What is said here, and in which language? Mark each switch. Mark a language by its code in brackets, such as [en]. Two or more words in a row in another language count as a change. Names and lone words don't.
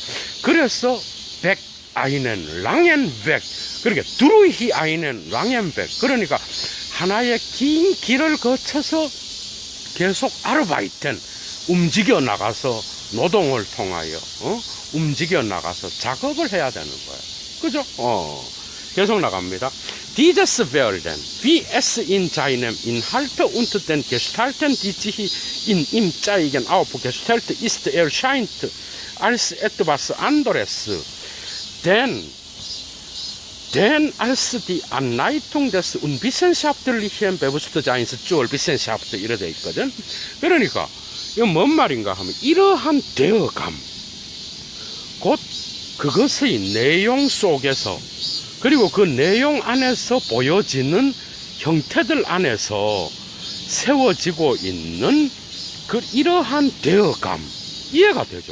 [ko] 그래서 [de] Weg einen langen Weg, [ko] 그러니까 [de] durch einen langen Weg, [ko] 그러니까 하나의 긴 길을 거쳐서 계속 아르바이텐, 움직여 나가서 노동을 통하여 움직여 나가서 작업을 해야 되는 거예요. 그죠? 계속 나갑니다. [de] Dieses werden, wie es in seinem Inhalt und den Gestalten, die sich in ihm zeigen, aufgestellt ist, erscheint als etwas anderes. Denn als die Anleitung des unwissenschaftlichen Bewusstseins zur Wissenschaft [ko] 이래 돼 있거든. 그러니까 이건 뭔 말인가 하면, 이러한 되어감, 곧 그것의 내용 속에서, 그리고 그 내용 안에서 보여지는 형태들 안에서 세워지고 있는 이러한 대어감, 이해가 되죠.